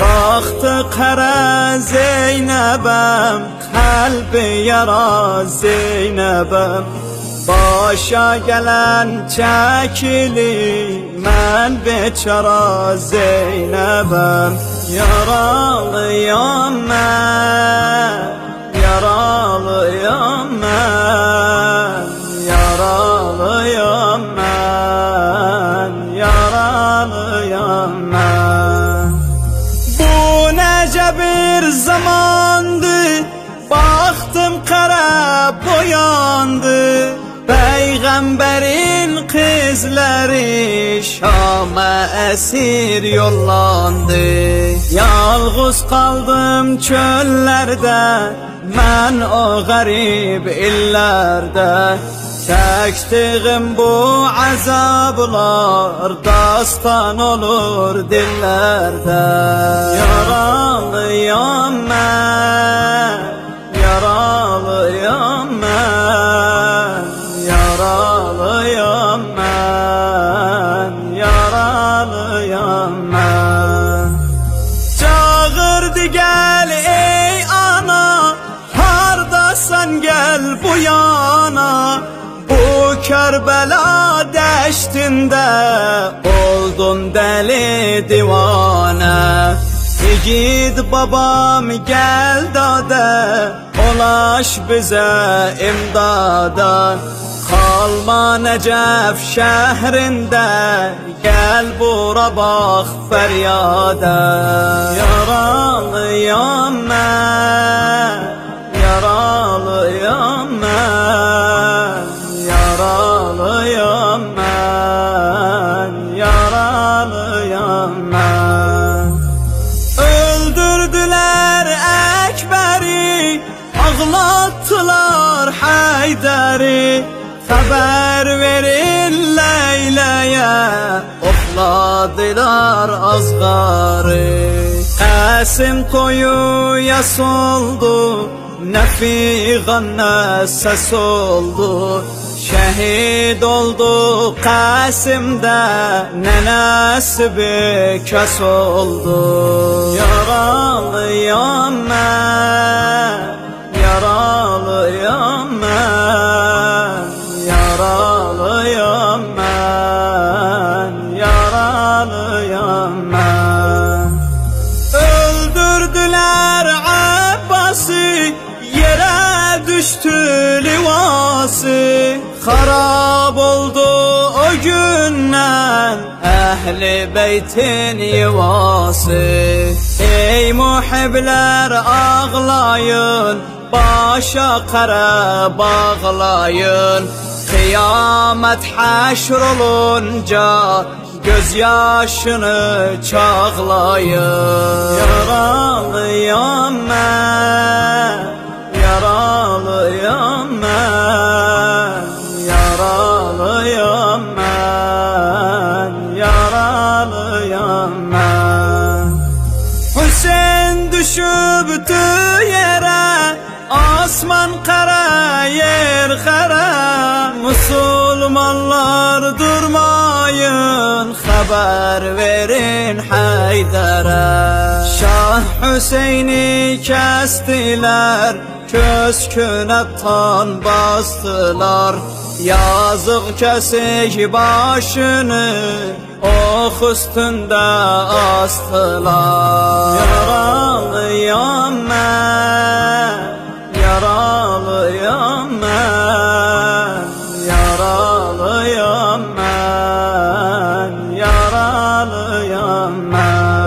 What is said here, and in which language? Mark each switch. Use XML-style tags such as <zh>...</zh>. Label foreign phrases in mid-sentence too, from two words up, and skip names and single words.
<tr>Baktı kara Zeynep'em, kalbi yara Zeynep'em. Başa gelen çekili,</tr> <az>mən beçara Zeynep'em. Yaralıyam mən, yaralıyam mən, yaralıyam mən, yaralıyam mən.</az> <tr>Bu nece bir zamandı, baktım kara boyandı. Peygamberin kızları Şam'a esir yollandı. Yalğız kaldım çöllerde, mən o garip illerde. Çektiğim bu azablar dastan olur dillerde.</tr> <az>Yaralıyam mən, yaralıyam mən, yaralıyam mən, yaralıyam mən.</az> <tr>Çağırdı gel ey ana, hardasan gel bu yana. Bu Kerbela deştinde oldun deli divane. Git babam gel dade, ulaş bize imdada. Kalma Necef şehrinde, gel bura bak feryada.</tr> <az>Yaralıyam mən, yaralıyam mən, yaralıyam mən, yaralıyam mən.</az> <tr>Öldürdüler Ekber'i, ağlattılar Haydar'ı. Haber verin Leyla'ya, okladılar azgarı. Qasim toyuya soldu, ne figan ne ses oldu. Şehit oldu Qasim'de, ne nasibi kes oldu.</tr> <az>Yaralıyam mən, yaralıyam mən, yaralıyam mən, yaralıyam mən.</az> <tr>Öldürdüler Abbas'ı, yere düştü livası. Harab oldu o günden ehli beytin yuvası. Ey muhibler ağlayın, başa kara bağlayın. Kıyamet haşr olunca gözyaşını çağlayın.</tr> <az>Yaralıyam mən, yaralıyam mən, yaralıyam mən, yaralıyam mən. Hüseyin düşübdü yere, asman kara yer kara.</az> <tr>Müslümanlar durmayın, haber verin Haydar'a. Şah Hüseyin'i kestiler, kösküne tan bastılar. Yazık kesik başını, ok üstünde astılar.</tr> <az>Yaralıyam mən, yaralıyam mən, yaralıyam mən, yaralıyam mən.</az>